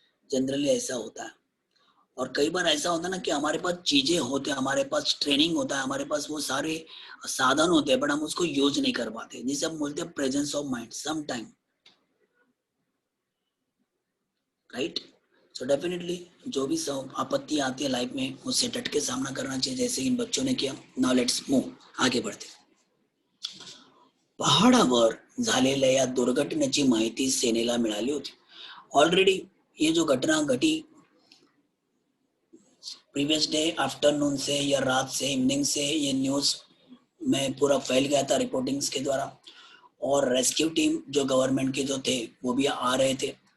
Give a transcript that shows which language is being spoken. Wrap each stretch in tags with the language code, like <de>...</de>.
<hi>Generally ऐसा होता है। और कई बार ऐसा होता है ना कि हमारे पास चीजें होते हैं, हमारे पास ट्रेनिंग होता है, हमारे पास वो सारे साधन होते हैं, बट हम उसको यूज नहीं कर पाते, जिसे हम बोलते हैं presence of mind some time, right. So definitely जो भी सब आपत्ति आती है लाइफ में उससे डट के सामना करना चाहिए, जैसे इन बच्चों ने किया.</hi> <en>now let's move,</en> <hi>आगे बढ़ते.</hi> <mr>पहाडावर झालेल्या या दुर्घटनेची माहिती सेनेला मिळाली होती.</mr> <hi>ऑलरेडी ये जो घटना घटी प्रीवियस डे आफ्टरनून से या रात से इवनिंग से ये न्यूज में पूरा फैल गया था रिपोर्टिंग्स के द्वारा. और रेस्क्यू टीम जो गवर्नमेंट के जो थे वो भी आ रहे थे.</hi>